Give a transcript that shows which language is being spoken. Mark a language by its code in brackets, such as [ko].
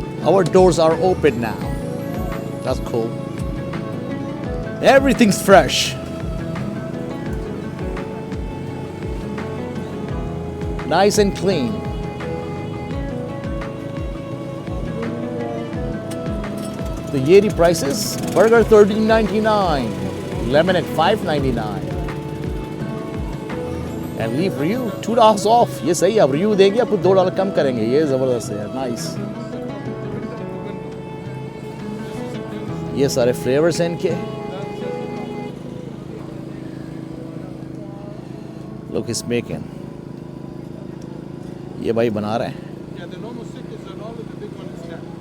[en] Our doors are open now. That's cool. Everything's fresh. Nice and clean. [hi] So ये रही prices. [en] Burger $13.99, lemon at $5.99, and leave for you $2 off. [hi] ये सही है, अब review देंगे आपको $2 कम करेंगे, ये ज़बरदस्त है, नाइस। ये सारे फ्लेवर्स हैं इनके। [en] Look, he's making. [hi] ये भाई बना रहे हैं। [en] Yeah, the normal stick is an olive, the big one is that.